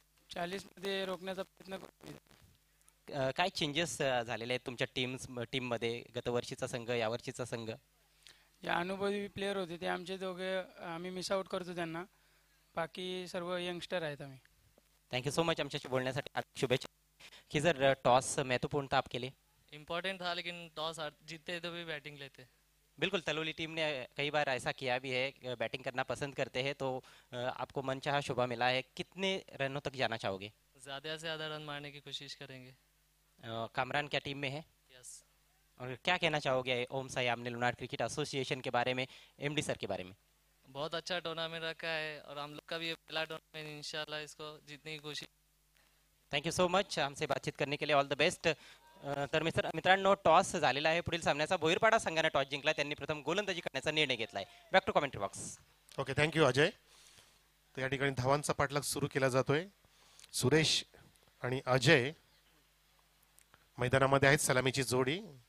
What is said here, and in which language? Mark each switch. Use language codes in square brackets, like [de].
[mr] 40 मध्ये रोखण्याचा प्रयत्न करू. काय चेंजेस झालेले आहेत तुमच्या टीममध्ये? गतवर्षीचा संघ, यावर्षीचा संघ? जे अनुभवी प्लेयर होते ते आमचे दोघे आम्ही मिस आउट करतो त्यांना. बाकी सर्व यंगस्टर आहेत आम्ही. [en] thank you so much [mr] आमच्याशी बोलण्यासाठी. शुभेच्छा. [hi] कि जर टॉस महत्वपूर्ण था आपके लिए? इम्पोर्टेंट था लेकिन टॉस जीतते तो भी बैटिंग लेते. बिल्कुल, तलोली टीम ने कई बार ऐसा किया भी है, बैटिंग करना पसंद करते हैं, तो आपको मनचाहा शुभा मिला है. कितने रनों तक जाना चाहोगे? ज़्यादा से ज़्यादा रन मारने की कोशिश करेंगे. कामरान क्या टीम में है? [en] Yes. [hi] और क्या कहना चाहोगे ओम साई आमने लुनार क्रिकेट एसोसिएशन के बारे में, एमडी सर के बारे में? बहुत अच्छा टूर्नामेंट रखा है और हम लोग का भी ये पहला टूर्नामेंट, इंशाल्लाह इसको जीतने की कोशिश. [en] thank you so much [hi] हमसे बातचीत करने के लिए. [en] All the best. [mr] तर मित्रांनो, टॉस झालेला आहे. पुढील सामन्याचा भोईरपाडा संघाने टॉस जिंकला. त्यांनी प्रथम गोलंदाजी करण्याचा निर्णय घेतलाय. [en] Back to commentary box. Okay, thank you Ajay. [mr] तर या ठिकाणी धावांचा पाठलाग सुरू केला जातोय. सुरेश आणि अजय मैदानामध्ये आहेत. सलामीची जोडी.